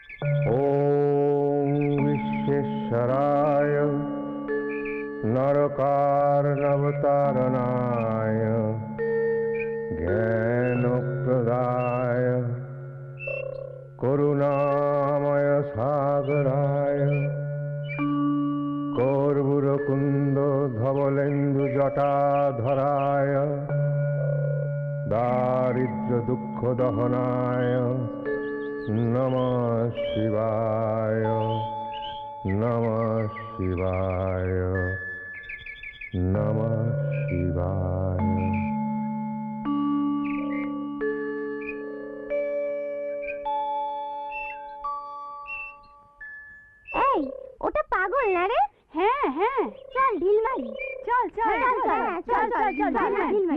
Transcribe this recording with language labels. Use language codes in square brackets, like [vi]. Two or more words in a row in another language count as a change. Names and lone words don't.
[sa] ओम विश्वेश्वराय नरकार्णवतारणाय ज्ञानप्रदाय करुणामय सागराय कर्पूरकुंड धवलेन्दु जटाधराय दारिद्र्य दुख दहनाय नमः शिवाय नमः शिवाय नमः शिवाय। [bn] এই ওটা পাগল না রে? হ্যাঁ হ্যাঁ, চল ঢিল মারি। চল চল চল চল চল চল ঢিল মারি।